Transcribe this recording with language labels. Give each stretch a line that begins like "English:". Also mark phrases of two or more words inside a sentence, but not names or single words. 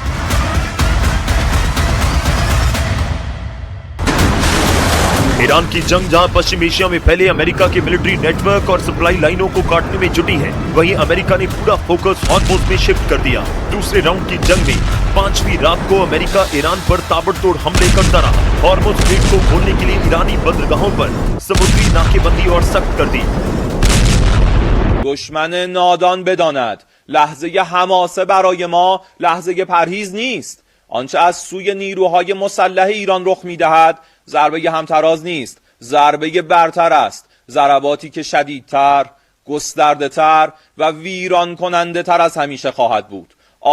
Hindi: ईरान की जंग जहां पश्चिम एशिया में फैले अमेरिका के
English: military network
Hindi: और सप्लाई लाइनों को काटने में जुटी है, वहीं अमेरिका ने पूरा फोकस हॉर्मुज़ में शिफ्ट कर दिया। दूसरे राउंड की जंग में 5वीं रात को अमेरिका ईरान पर ताबड़तोड़ हमले करता रहा। हॉर्मुज़ स्ट्रेट को खोलने के लिए ईरानी बंदरगाहों पर समुद्री नाकेबंदी और सख्त कर दी।
Persian: دشمن نادان بداند لحظه حماسه برای ما لحظه پرهیز نیست. آنچه از سوی نیروهای مسلح ایران رخ می‌دهد ضربه همتراز نیست، ضربه برتر است. ضرباتی که شدیدتر، گسترده‌تر و ویران کننده تر از همیشه خواهد بود.